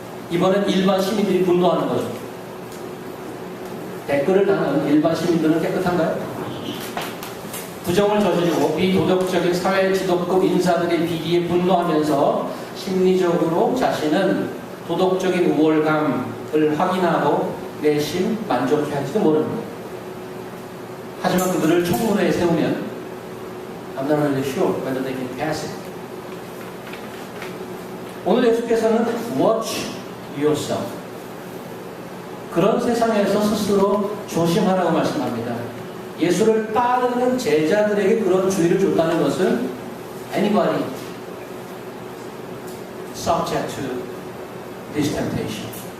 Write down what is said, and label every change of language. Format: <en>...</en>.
<ko>이번엔 일반 시민들이 분노하는 거죠. 댓글을 다는 일반 시민들은 깨끗한가요? 부정을 저지르고 비도덕적인 사회 지도급 인사들의 비리에 분노하면서 심리적으로 자신은 도덕적인 우월감을 확인하고 내심 만족해할지도 모릅니다. 하지만 그들을 청문회에 세우면</ko> <en>I'm not really sure whether they can pass it.</en> <ko>오늘 예수께서는</ko> <en>watch yourself.</en> <ko>그런 세상에서 스스로 조심하라고 말씀합니다. 예수를 따르는 제자들에게 그런 주의를 줬다는 것은</ko> <en>anybody subject to this temptation.</en>